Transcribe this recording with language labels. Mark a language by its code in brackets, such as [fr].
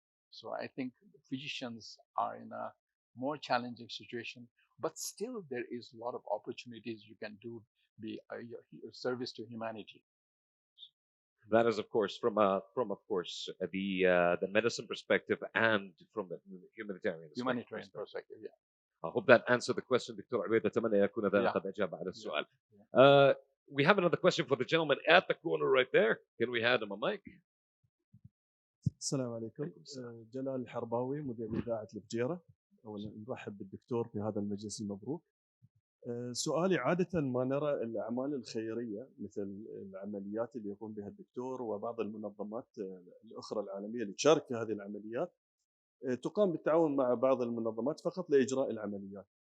[en] So I think physicians are in a more challenging situation, but still there is a lot of opportunities you can do, be a service to humanity. That is, of course, from the medicine perspective and from the humanitarian perspective. Yeah. I hope that answered the question, Dr. [ar] عبيد. أتمنى يكون ذلك قد أجاب على السؤال. [en] We have another question for the gentleman at the corner right there. Can we hand him a mic? [ar] السلام عليكم. جلال الحرباوي، مدير إذاعة الفجيرة. أولا نرحب بالدكتور في هذا المجلس المبروك. سؤالي، عادة ما نرى الأعمال الخيرية مثل العمليات اللي يقوم بها الدكتور وبعض المنظمات الأخرى العالمية اللي تشارك في هذه العمليات تقام بالتعاون مع بعض المنظمات فقط لإجراء العمليات.